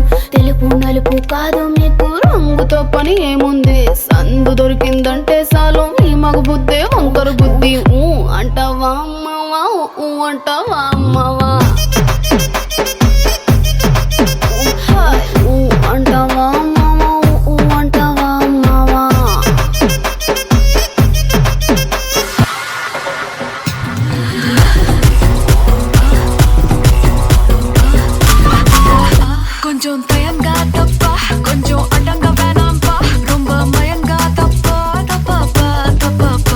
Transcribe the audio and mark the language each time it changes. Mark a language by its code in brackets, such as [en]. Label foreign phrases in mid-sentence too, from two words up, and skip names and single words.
[te] తెలుపు నలుపు కాదు మీకు రంగుతో పని ఏముంది, సందు దొరికిందంటే చాలు మీ మగ బుద్ధే వంకరు బుద్ధి. అంటావా అమ్మవా అంటావా అమ్మవా అంటావా అమ్మవా అంటావా అమ్మవా. [ta] கொஞ்சம் தயங்கா தப்பா, கொஞ்சம் அடங்க வேணாம்பா, ரொம்ப மயங்கா தப்பா தப்பாப்பா தப்பாப்பா.